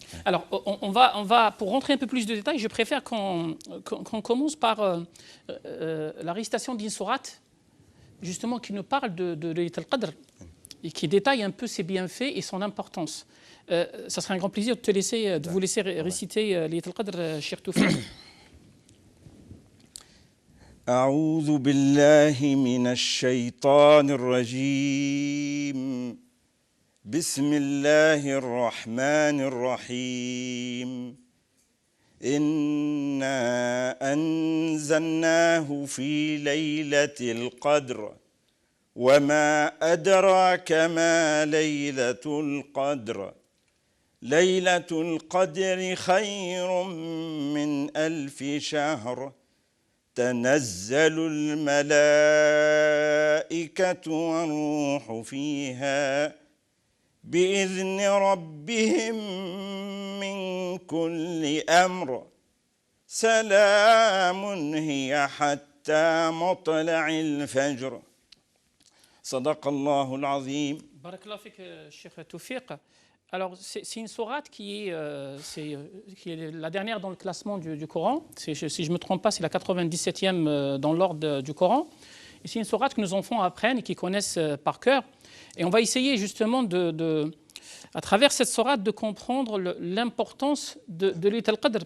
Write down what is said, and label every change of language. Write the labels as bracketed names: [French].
[French] Alors, on va, pour rentrer un peu plus de détails, je préfère qu'on commence par la récitation d'une sourate, justement, qui nous parle de Laylat al-Qadr et qui détaille un peu ses bienfaits et son importance. Ça serait un grand plaisir de vous laisser réciter Laylat al-Qadr, cher Toufiq. [Arabic] أعوذ بالله من الشيطان الرجيم بسم الله الرحمن الرحيم إنا أنزلناه في ليلة القدر وما أدراك ما ليلة القدر ليلة القدر خير من 1000 شهر تنزل الملائكة والروح فيها بإذن ربهم من كل أمر سلام هي حتى مطلع الفجر صدق الله العظيم. بارك الله فيك Cheikh Toufiq. [French] Alors, c'est une sourate qui est la dernière dans le classement du Coran. Si je ne me trompe pas, c'est la 97e dans l'ordre du Coran. Et c'est une sourate que nos enfants apprennent et qui connaissent par cœur. Et on va essayer justement, à travers cette sourate, de comprendre l'importance de Laylat al-Qadr.